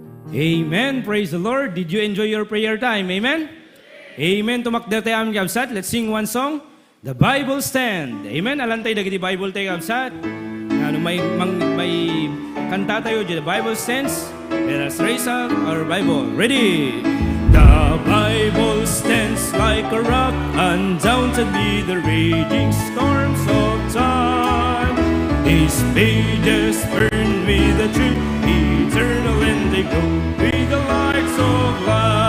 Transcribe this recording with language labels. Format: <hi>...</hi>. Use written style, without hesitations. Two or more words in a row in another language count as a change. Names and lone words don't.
<en>Amen. Praise the Lord. Did you enjoy your prayer time? Amen? Amen.</en> <ilo>Tumakder tayo aming kabsat.</ilo> <en>Let's sing one song. The Bible Stand. Amen.</en> <ilo>Alantay dagiti Bible tayo kabsat. Ano may kanta tayo.</ilo> <en>The Bible Stands. Let us raise up our Bible. Ready? The Bible stands like a rock, undaunted be the raging storms of time. These pages burn with the truth, eternal and they glow with the lights of life.</en>